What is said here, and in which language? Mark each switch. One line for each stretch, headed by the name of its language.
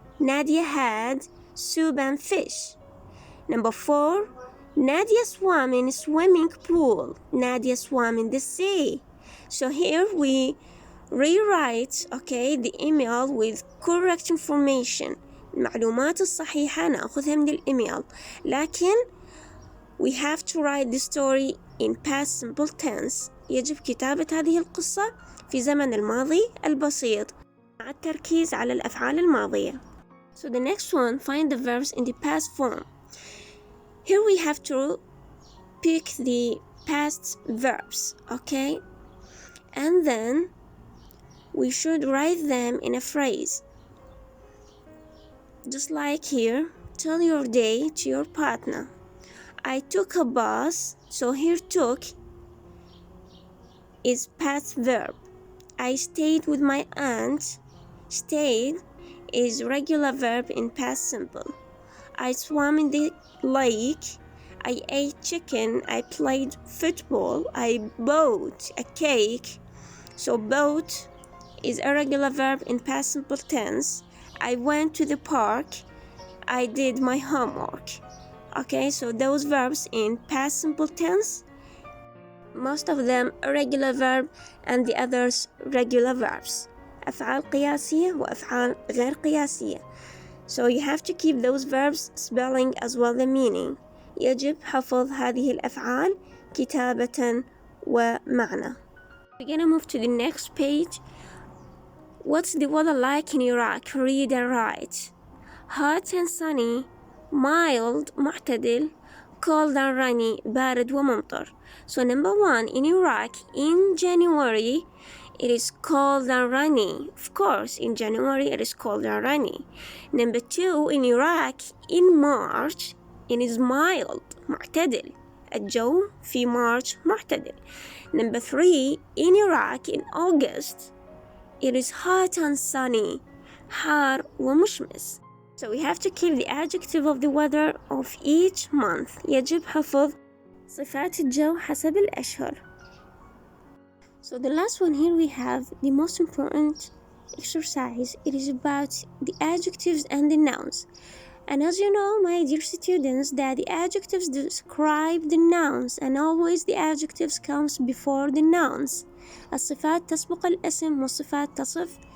English: Nadia had soup and fish. Number 4, Nadia swam in a swimming pool. Nadia swam in the sea. So here we rewrite, the email with correct information.
Arabic: المعلومات الصحيحة نأخذها من الإيميل. لكن
English: we have to write the story in past simple tense.
Arabic: يجب كتابة هذه القصة في زمن الماضي البسيط مع التركيز على الأفعال الماضية.
English: So the next one, find the verbs in the past form. Here we have to pick the past verbs, and then we should write them in a phrase. Just like here, tell your day to your partner. I took a bus, so here took is past verb. I stayed with my aunt. Stayed is regular verb in past simple. I swam in the lake. I ate chicken. I played football. I bought a cake. So bought is a regular verb in past simple tense. I went to the park. I did my homework. So those verbs in past simple tense, most of them irregular verb and the others regular verbs.
Arabic: أفعال قياسية وأفعال غير قياسية.
English: So you have to keep those verbs spelling as well the meaning.
Arabic: يجب حفظ هذه الأفعال كتابة ومعنى.
English: We're gonna move to the next page. What's the weather like in Iraq? Read and write. Hot and sunny. Mild معتدل. Cold and rainy.
Arabic: بارد وممطر.
English: So number 1, in Iraq, in January, it is cold and rainy. Of course, in January, it is cold and rainy. Number 2, in Iraq, in March, it is mild, معتدل.
Arabic: الجو في March معتدل.
English: Number 3, in Iraq, in August, it is hot and sunny.
Arabic: حار ومشمس.
English: So we have to keep the adjective of the weather of each month.
Arabic: يجب حفظ صفات الجو حسب الأشهر.
English: So the last one here we have the most important exercise. It is about the adjectives and the nouns. And as you know, my dear students, that the adjectives describe the nouns and always the adjectives comes before the nouns.
Arabic: الصفات تسبق الاسم والصفات تصف